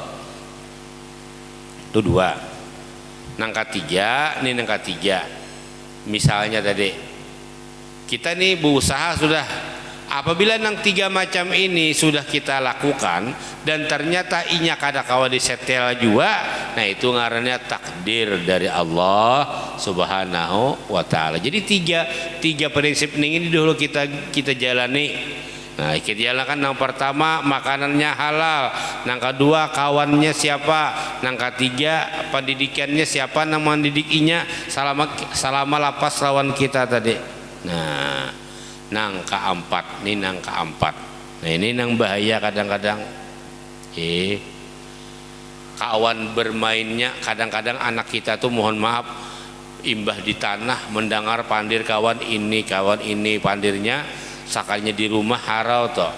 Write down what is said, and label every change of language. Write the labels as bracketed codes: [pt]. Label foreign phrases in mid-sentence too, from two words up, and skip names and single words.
[bjn] dua nang ketiga misalnya tadi kita nih berusaha sudah apabila nang tiga macam ini sudah kita lakukan dan ternyata inya kada kawa disetel juga nah itu ngarannya takdir dari Allah [ar] subhanahu wa ta'ala. [id] Jadi tiga prinsip ini dulu kita jalani. Nah kita jalankan yang pertama makanannya halal, yang kedua kawannya siapa, yang ketiga pendidikannya siapa yang mendidikinya selama [bjn] lapas lawan [id] kita tadi. [bjn] Nah nang keempat. Nah ini nang bahaya kadang-kadang. Kawan bermainnya kadang-kadang anak kita tuh mohon maaf imbah di tanah mendengar pandir kawan ini pandirnya sakalinya di rumah harau toh.